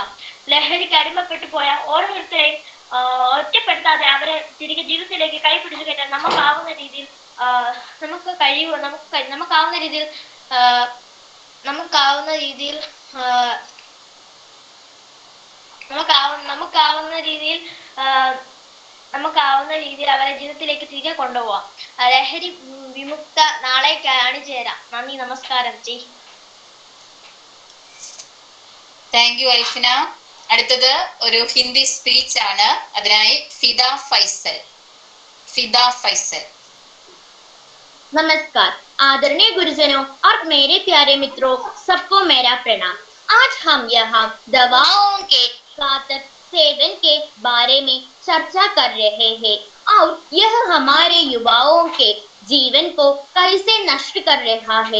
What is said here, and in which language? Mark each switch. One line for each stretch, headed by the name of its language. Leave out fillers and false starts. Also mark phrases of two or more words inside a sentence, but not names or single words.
Malayalam: ലഹരിക്ക് അടിമപ്പെട്ടു പോയ ഓരോരുത്തരെയും ഒറ്റപ്പെടുത്താതെ അവരെ തിരികെ ജീവിതത്തിലേക്ക് കൈപിടിച്ചു കയറ്റാൻ നമുക്കാവുന്ന രീതിയിൽ അവരെ ജീവിതത്തിലേക്ക് തിരികെ കൊണ്ടുപോവാം. ലഹരി വിമുക്ത നാളേക്ക് അണിചേരാം. നന്ദി, നമസ്കാരം.
English: thank you
Malayalam: അൽഫിന. അടുത്തത് ഒരു
English: Hindi speech
Malayalam: ആണ്. അതിനായി ഫിദ ഫൈസൽ.
Hindi: नमस्कार आदरणीय गुरुजनों और मेरे प्यारे मित्रों, सबको मेरा प्रणाम। आज हम यहाँ दवाओं के घातक सेवन के बारे में चर्चा कर रहे हैं और यह हमारे युवाओं के जीवन को कैसे नष्ट कर रहा है।